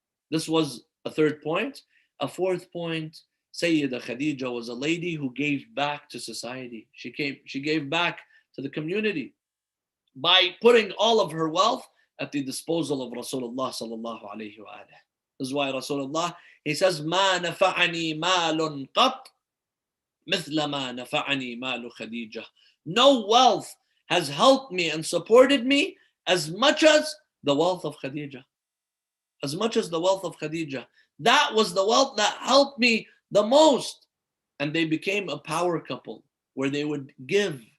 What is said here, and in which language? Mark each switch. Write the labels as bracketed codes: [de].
[en] This was a third point. A fourth point, Sayyida Khadija was a lady who gave back to society. She gave back to the community by putting all of her wealth at the disposal of Rasulullah sallallahu alayhi wa alayhi. This is why Rasulullah, he says, [ar] مَا نَفَعَنِي مَالٌ قَطْ مِثْلَ مَا نَفَعَنِي مَالُ خَدِيجَةٍ. [en] No wealth has helped me and supported me as much as the wealth of Khadija. As much as the wealth of Khadija. That was the wealth that helped me the most. And they became a power couple where they would give.